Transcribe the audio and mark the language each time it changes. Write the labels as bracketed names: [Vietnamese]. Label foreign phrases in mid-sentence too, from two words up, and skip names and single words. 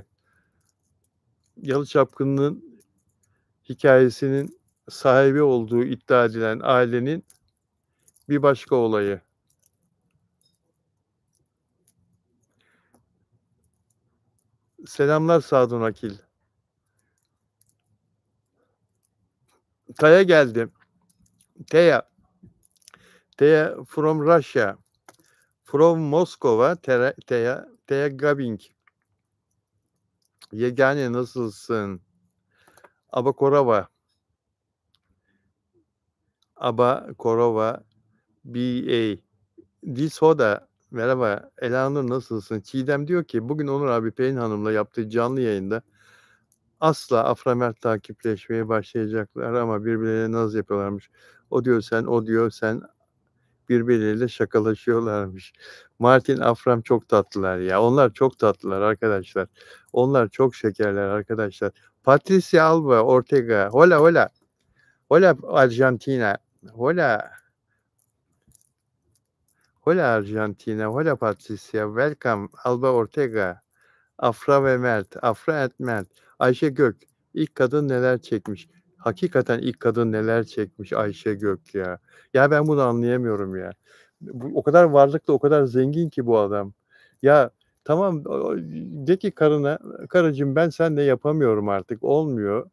[Turkish] Yalı Çapkın'ın hikayesinin sahibi olduğu iddia edilen ailenin bir başka olayı. Selamlar Sadun Akil. Taya geldim. [English] Teya from Russia. From Moskova. Teya Gabing. [Turkish] Yegane nasılsın? Abakorova. B.A. Dilsoda. Merhaba. Elanur nasılsın? Çiğdem diyor ki bugün Onur abi Pelin Hanım'la yaptığı canlı yayında asla Aframert takipleşmeye başlayacaklar ama birbirlerine naz yapıyorlarmış. O diyor sen birbirleriyle şakalaşıyorlarmış. Martin Afram çok tatlılar ya. Onlar çok tatlılar arkadaşlar. Onlar çok şekerler arkadaşlar. [Spanish] Patricia Alba Ortega. Hola hola. Hola Argentina. Hola. Hola Argentina. Hola Patricia. [English] Welcome Alba Ortega. [Turkish] Afra ve Mert. Afra et Mert. Ayşe Gök. İlk kadın neler çekmiş. Hakikaten ilk kadın neler çekmiş Ayşe Gök ya. Ya ben bunu anlayamıyorum ya. O kadar varlıklı, o kadar zengin ki bu adam. Ya tamam de ki karına, karıcığım ben seninle yapamıyorum artık olmuyor.